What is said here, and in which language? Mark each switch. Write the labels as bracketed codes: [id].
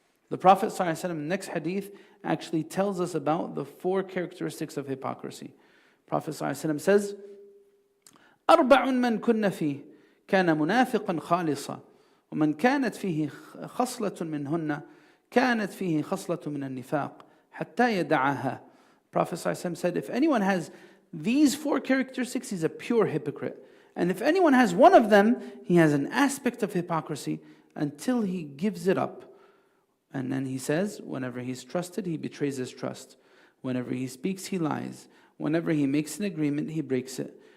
[en] The Prophet ﷺ, next hadith, actually tells us about the 4 characteristics of hypocrisy. Prophet ﷺ says, [ar] أربع من كن فيه كان منافقا خالصا ومن كانت فيه خصلة منهن كانت فيه خصلة من النفاق حتى يدعها. [en] Prophet ﷺ said, if anyone has these 4 characteristics, he's a pure hypocrite. And if anyone has one of them, he has an aspect of hypocrisy until he gives it up. And then he says, whenever he's trusted, he betrays his trust. Whenever he speaks, he lies. Whenever he makes an agreement, he breaks it.